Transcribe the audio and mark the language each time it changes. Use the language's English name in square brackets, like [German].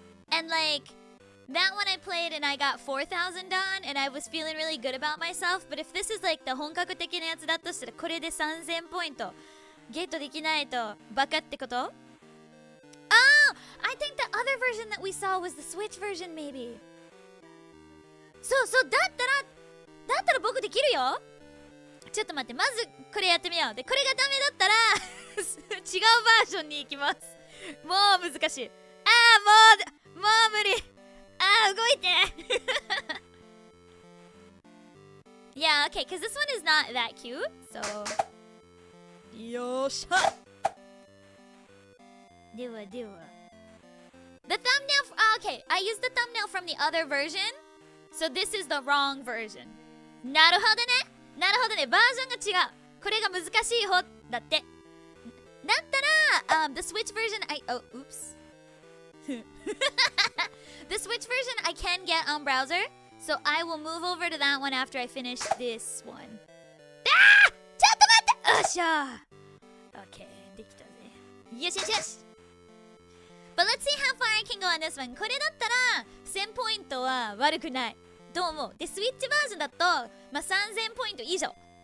[English] And like that one I played and I got 4,000 on, and I was feeling really good about myself. But if this is like the [Japanese] 本格的なやつだとしたらこれで3000ポイントゲットできないとバカってこと？ [English] I think the other version that we saw was the Switch version, maybe. [Japanese] そうだったら僕できるよ。ちょっと待って、まずこれやってみよう。でこれがダメだったら違うバージョンに行きます。もう難しい。もう無理。動いて。 [English] Yeah, okay, because this one is not that cute, so よっしゃ。ではThe thumbnail okay, I used the thumbnail from the other version, so this is the wrong version. [Japanese] なるほどね、バージョンが違う。これが難しい方だって。 [English] だったら、the Switch version oops. The Switch version I can get on browser, so I will move over to that one after I finish this one. [Japanese] ちょっと待って。よっしゃ。 Okay, できたぜ。よし。 [English] But let's see how far I can go on this one. [Japanese] これだったら1000ポイントは悪くない。どう思う？で、スイッチバージョンだと、3000ポイント以上。